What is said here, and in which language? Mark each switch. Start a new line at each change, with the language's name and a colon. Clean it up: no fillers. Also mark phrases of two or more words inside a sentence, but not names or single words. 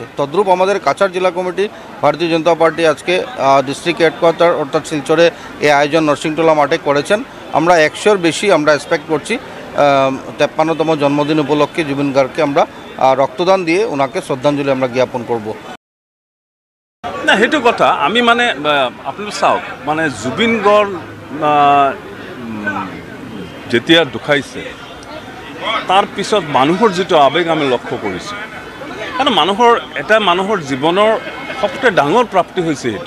Bangla: তদ্রূপ আমাদের কাছাড় জেলা কমিটি ভারতীয় জনতা পার্টি আজকে
English: district headquarter
Bangla: অর্থাৎ শিলচরে এই আয়োজন নরসিংটোলা মাঠে করেছেন। আমরা ১০০-র বেশি আমরা এক্সপেক্ট করছি ৫৩তম জন্মদিন উপলক্ষে জুবিন গার্গকে আমরা রক্তদান দিয়ে ওনাকে শ্রদ্ধাঞ্জলি আমরা জ্ঞাপন করব। না,
Assamese: সেইটো কথা আমি মানে আপোনালোক চাওক, মানে জুবিন গৰ্গ যেতিয়া ঢুকাইছে তাৰ পিছত মানুহৰ যিটো আৱেগ আমি লক্ষ্য কৰিছোঁ, কাৰণ মানুহৰ জীৱনৰ সবতকৈ ডাঙৰ প্ৰাপ্তি হৈছে সেইটো।